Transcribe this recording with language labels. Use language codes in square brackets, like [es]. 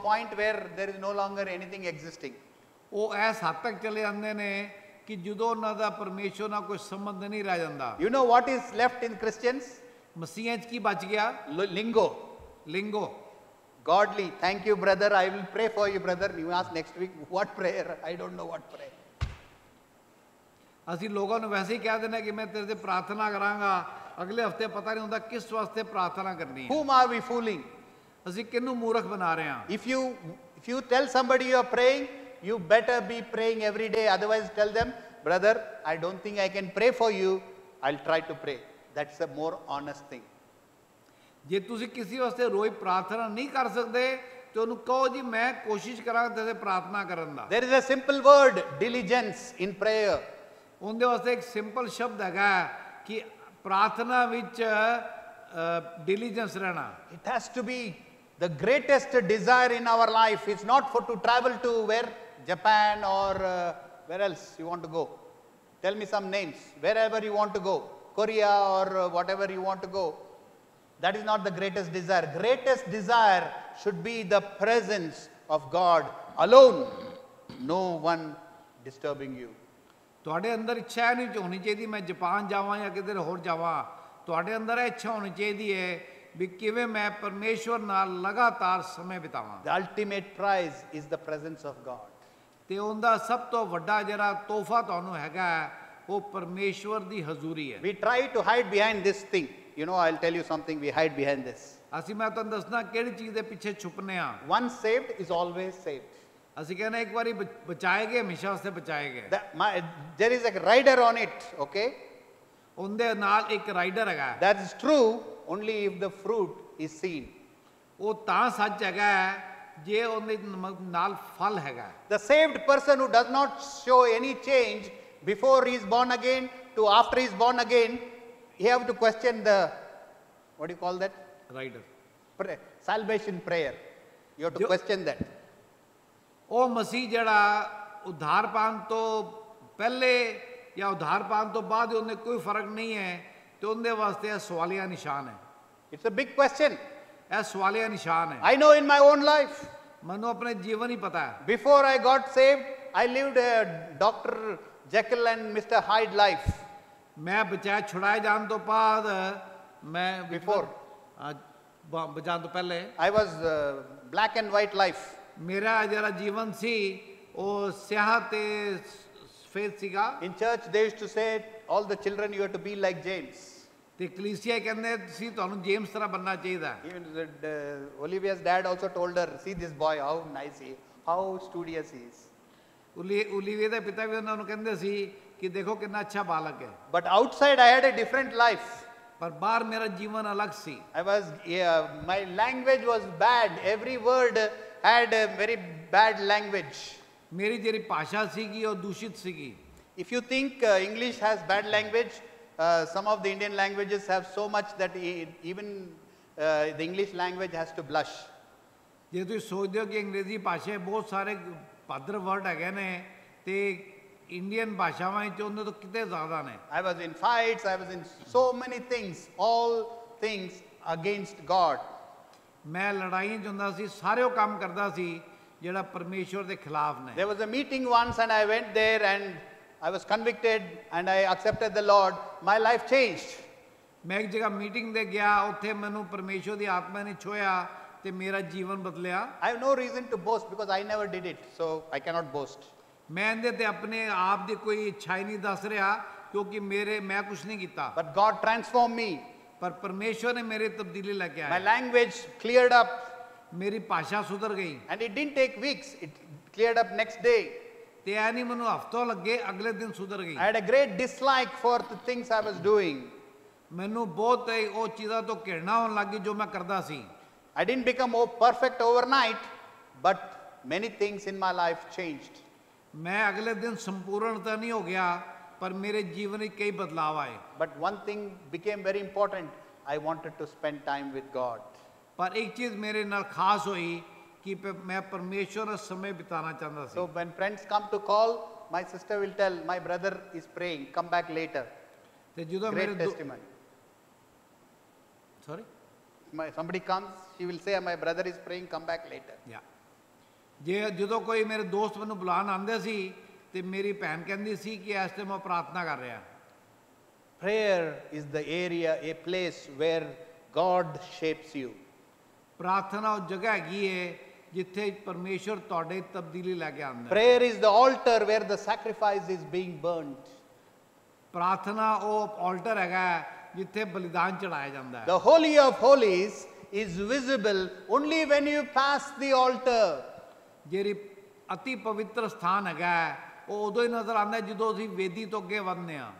[en] point where there is no longer anything existing. [pa] ਉਹ ਇਸ ਹੱਦ ਤੱਕ ਚਲੇ ਜਾਂਦੇ ਨੇ ਕਿ ਜਦੋਂ ਉਹਨਾਂ ਦਾ ਪਰਮੇਸ਼ਵਰ ਨਾਲ ਕੋਈ ਸੰਬੰਧ ਨਹੀਂ ਰਹਿ ਜਾਂਦਾ। [en] You know what is left in Christians? [pa] ਮਸੀਹਾਂ 'ਚ ਕੀ ਬਚ ਗਿਆ? [en] Lingo. Lingo. Godly. Thank you, brother. I will pray for you, brother. You ask next week, what prayer? I don't know what prayer. [pa] ਅਸੀਂ ਲੋਕਾਂ ਨੂੰ ਵੈਸੇ ਹੀ ਕਹਿ ਦਿੰਦੇ ਕਿ ਮੈਂ ਤੇਰੇ ਤੇ ਪ੍ਰਾਰਥਨਾ ਕਰਾਂਗਾ ਅਗਲੇ ਹਫਤੇ ਪਤਾ ਨਹੀਂ ਹੁੰਦਾ ਕਿਸ ਵਾਸਤੇ ਪ੍ਰਾਰਥਨਾ ਕਰਨੀ ਹੈ। [en] Whom are we fooling? [pa] ਅਸੀਂ ਕਿਹਨੂੰ ਮੂਰਖ ਬਣਾ ਰਹੇ ਹਾਂ? [en] If you tell somebody you are praying, you better be praying every day. Otherwise, tell them, brother, I don't think I can pray for you. I'll try to pray. That's a more honest thing. [pa] ਜੇ ਤੁਸੀਂ ਕਿਸੇ ਵਾਸਤੇ ਰੋਜ਼ ਪ੍ਰਾਰਥਨਾ ਨਹੀਂ ਕਰ ਸਕਦੇ ਤੇ ਉਹਨੂੰ ਕਹੋ ਜੀ ਮੈਂ ਕੋਸ਼ਿਸ਼ ਕਰਾਂਗਾ ਤੇਰੇ ਪ੍ਰਾਰਥਨਾ ਕਰਨ ਦਾ। [en] There is a simple word, diligence in prayer. [pa] ਉਹਦੇ ਵਾਸਤੇ ਇੱਕ ਸਿੰਪਲ ਸ਼ਬਦ ਹੈਗਾ ਕਿ ਪ੍ਰਾਰਥਨਾ ਵਿੱਚ ਡਿਲੀਜੈਂਸ ਰਹਿਣਾ। [en] It has to be the greatest desire in our life. It's not for to travel to where? Japan or where else you want to go? Tell me some names. Wherever you want to go. Korea or whatever you want to go. That is not the greatest desire. Greatest desire should be the presence of God alone. No one disturbing you. [pa] ਤੁਹਾਡੇ ਅੰਦਰ ਇੱਛਾ ਨਹੀਂ ਹੋਣੀ ਚਾਹੀਦੀ ਮੈਂ Japan ਜਾਵਾਂ ਜਾਂ ਕਿਧਰ ਹੋਰ ਜਾਵਾਂ। ਤੁਹਾਡੇ ਅੰਦਰ ਇਹ ਇੱਛਾ ਹੋਣੀ ਚਾਹੀਦੀ ਹੈ ਵੀ ਕਿਵੇਂ ਮੈਂ ਪਰਮੇਸ਼ਵਰ ਨਾਲ ਲਗਾਤਾਰ ਸਮੇਂ ਬਿਤਾਵਾਂ। [en] The ultimate prize is the presence of God. [pa] ਤੇ ਉਹਦਾ ਸਭ ਤੋਂ ਵੱਡਾ ਜਿਹੜਾ ਤੋਹਫਾ ਤੁਹਾਨੂੰ ਹੈਗਾ ਉਹ ਪਰਮੇਸ਼ਵਰ ਦੀ ਹਜ਼ੂਰੀ ਹੈ। [en] We try to hide behind this thing. You know, I'll tell you something, we hide behind this. [pa] ਅਸੀਂ ਮੈਂ ਤੁਹਾਨੂੰ ਦੱਸਣਾ ਕਿਹੜੀ ਚੀਜ਼ ਦੇ ਪਿੱਛੇ ਛੁਪਨੇ ਆ। [en] Once saved is always saved. [pa] ਅਸੀਂ ਕਹਿੰਦੇ ਇੱਕ ਵਾਰੀ ਬਚਾਏ ਗਏ ਹਮੇਸ਼ਾ ਵਾਸਤੇ ਬਚਾਏ ਗਏ। [en] There is a rider on it, okay? [pa] ਉਹਦੇ ਨਾਲ ਇੱਕ ਰਾਈਡਰ ਹੈਗਾ। [en] That is true only if the fruit is seen. [pa] ਉਹ ਤਾਂ ਸੱਚ ਹੈਗਾ ਜੇ ਉਹਦੇ ਨਾਲ ਫਲ ਹੈਗਾ। [en] The saved person who does not show any change before he is born again to after he is born again, you have to question the, what do you call that? Rider Salvation prayer. You have to question that. [pa] ਉਹ ਮਸੀਹ ਜਿਹੜਾ ਉਧਾਰ ਪਾਣ ਤੋਂ ਪਹਿਲੇ ਜਾਂ ਉਧਾਰ ਪਾਣ ਤੋਂ ਬਾਅਦ ਉਹਨੇ ਕੋਈ ਫਰਕ ਨਹੀਂ ਹੈ ਤੇ ਉਹਦੇ ਵਾਸਤੇ ਇਹ ਸਵਾਲੀਆ ਨਿਸ਼ਾਨ ਹੈ। [en] It's a big question. [pa] ਇਹ ਸਵਾਲੀਆ ਨਿਸ਼ਾਨ ਹੈ। [en] I know in my own life. [pa] ਮੈਨੂੰ ਆਪਣੇ ਜੀਵਨ ਹੀ ਪਤਾ ਹੈ। [en] Before I got saved, I lived a Dr. Jekyll and Mr. Hyde life. [pa] ਮੈਂ ਬਚਾਇਆ ਛੁਡਾਏ ਜਾਣ ਤੋਂ ਬਾਅਦ ਮੈਂ [en] Before. [pa] ਬਚਾਉਣ ਤੋਂ ਪਹਿਲੇ [en] I was black and white life. [pa] ਮੇਰਾ ਜਿਹੜਾ ਜੀਵਨ ਸੀ ਉਹ ਸਿਆਹ ਤੇ ਸਫੇਦ ਸੀਗਾ। [en] In church they used to say all the children you have to be like James. [pa] ਤੇ ਕਲੀਸਿਆ ਕਹਿੰਦੇ ਸੀ ਤੁਹਾਨੂੰ ਜੇਮਸ ਤਰ੍ਹਾਂ ਬੰਨਣਾ ਚਾਹੀਦਾ ਹੈ। [en] Even Olivia's dad also told her, see this boy, how nice he is, how studious he is. [pa] Olivia ਦੇ ਪਿਤਾ ਵੀ ਉਹਨਾਂ ਨੂੰ ਕਹਿੰਦੇ ਸੀ ਕਿ ਦੇਖੋ ਕਿੰਨਾ ਅੱਛਾ ਬਾਲਕ ਹੈ। [en] But outside I had a different life. [pa] ਪਰ ਬਾਹਰ ਮੇਰਾ ਜੀਵਨ ਅਲੱਗ ਸੀ। [en] My language was bad. Every word had a very bad language. [pa] ਮੇਰੀ ਜਿਹੜੀ ਭਾਸ਼ਾ ਸੀਗੀ ਉਹ ਦੂਸ਼ਿਤ ਸੀਗੀ। [en] If you think English has bad language, some of the Indian languages have so much that even the English language has to blush. [pa] ਜੇ ਤੁਸੀਂ ਸੋਚਦੇ ਹੋ ਕਿ ਅੰਗਰੇਜ਼ੀ ਭਾਸ਼ਾ ਬਹੁਤ ਸਾਰੇ ਭੱਦਰ ਵਰਡ ਹੈਗੇ ਨੇ ਤੇ ਇੰਡੀਅਨ ਭਾਸ਼ਾਵਾਂ ਵਿੱਚ ਉਹਨਾਂ ਤੋਂ ਕਿਤੇ ਜ਼ਿਆਦਾ ਨੇ। [en] I was in fights, I was in so many things, all things against God. [pa] ਮੈਂ ਲੜਾਈਆਂ 'ਚ ਹੁੰਦਾ ਸੀ, ਸਾਰੇ ਉਹ ਕੰਮ ਕਰਦਾ ਸੀ ਜਿਹੜਾ ਪਰਮੇਸ਼ਵਰ ਦੇ ਖਿਲਾਫ ਨੇ। [en] There was a meeting once and I went there and I was convicted and I accepted the Lord. My life changed. [pa] ਮੈਂ ਇੱਕ ਜਗ੍ਹਾ ਮੀਟਿੰਗ ਤੇ ਗਿਆ, ਉੱਥੇ ਮੈਨੂੰ ਪਰਮੇਸ਼ਵਰ ਦੀ ਆਤਮਾ ਨੇ ਛੋਇਆ ਤੇ ਮੇਰਾ ਜੀਵਨ ਬਦਲਿਆ। [en] I have no reason to boast because I never did it, so I cannot boast. [pa] ਮੈਂ ਇਹਦੇ ਤੇ ਆਪਣੇ ਆਪ ਦੀ ਕੋਈ ਇੱਛਾ ਹੀ ਨਹੀਂ ਦੱਸ ਰਿਹਾ ਕਿਉਂਕਿ ਮੈਂ ਕੁਝ ਨਹੀਂ ਕੀਤਾ। [en] But God transformed me. [pa] ਪਰ ਪਰਮੇਸ਼ਵਰ ਨੇ ਮੇਰੇ ਤਬਦੀਲੀ ਲੈ ਕੇ [en] My [pa] ਆਇਆ। [en] language cleared up. [pa] ਮੇਰੀ ਭਾਸ਼ਾ ਸੁਧਰ ਗਈ। [en] And it didn't take weeks. It cleared up next day. [pa] ਤੇ ਐ ਨਹੀਂ ਮੈਨੂੰ ਹਫ਼ਤੋਂ ਲੱਗੇ, ਅਗਲੇ ਦਿਨ ਸੁਧਰ ਗਈ। [en] I had a great dislike for the things I was doing. [pa] ਮੈਨੂੰ ਬਹੁਤ ਉਹ ਚੀਜ਼ਾਂ ਤੋਂ ਘਿਰਣਾ ਹੋਣ ਲੱਗੀ ਜੋ ਮੈਂ ਕਰਦਾ ਸੀ। [en] I didn't become perfect overnight, but many things in my life changed. [pa] ਮੈਂ ਅਗਲੇ ਦਿਨ ਸੰਪੂਰਨ ਤਾਂ ਨਹੀਂ ਹੋ ਗਿਆ ਪਰ ਮੇਰੇ ਜੀਵਨ ਵਿੱਚ ਕਈ ਬਦਲਾਅ ਆਏ। [en] But one thing became very important. I wanted to spend time with God. [pa] ਪਰ ਇੱਕ ਚੀਜ਼ ਮੇਰੇ ਨਾਲ ਖਾਸ ਹੋਈ ਕਿ ਮੈਂ ਪਰਮੇਸ਼ਵਰ ਨਾਲ ਸਮੇਂ ਬਿਤਾਉਣਾ ਚਾਹੁੰਦਾ ਸੀ। [en] So when friends come to call, my sister will tell, my brother is praying, come back later. [pa] ਤੇ ਜਦੋਂ [en] Great [pa] ਮੇਰੇ [en] testimony. Sorry Somebody comes, she will say, my brother is praying, come back later. [pa] ਜੇ ਜਦੋਂ ਕੋਈ ਮੇਰੇ ਦੋਸਤ ਮੈਨੂੰ ਬੁਲਾਉਣ ਆਉਂਦੇ ਸੀ ਤੇ ਮੇਰੀ ਭੈਣ ਕਹਿੰਦੀ ਸੀ ਕਿ ਇਸ ਟਾਈਮ ਮੈਂ ਪ੍ਰਾਰਥਨਾ ਕਰ ਰਿਹਾ। [en] Prayer is the area, a place where God shapes you. [pa] ਪ੍ਰਾਰਥਨਾ ਉਹ ਜਗ੍ਹਾ ਹੈਗੀ ਹੈ ਜਿੱਥੇ ਪਰਮੇਸ਼ਵਰ ਤੁਹਾਡੇ ਤਬਦੀਲੀ ਲੈ ਕੇ ਆਉਂਦਾ ਹੈ। [en] Prayer is the altar where the sacrifice is being burnt. [pa] ਪ੍ਰਾਰਥਨਾ ਉਹ ਆਲਟਰ ਹੈਗਾ ਜਿੱਥੇ ਬਲੀਦਾਨ ਚੜਾਇਆ ਜਾਂਦਾ ਹੈ। [en] The Holy of Holies is visible only when you pass the altar. [pa] ਜਿਹੜੀ ਅਤੀ ਪਵਿੱਤਰ ਸਥਾਨ ਹੈਗਾ ਉਹ ਉਦੋਂ ਹੀ ਨਜ਼ਰ ਆਉਂਦਾ ਜਦੋਂ ਅਸੀਂ ਵੇਦੀ ਤੋਂ ਅੱਗੇ ਵਧਦੇ ਹਾਂ।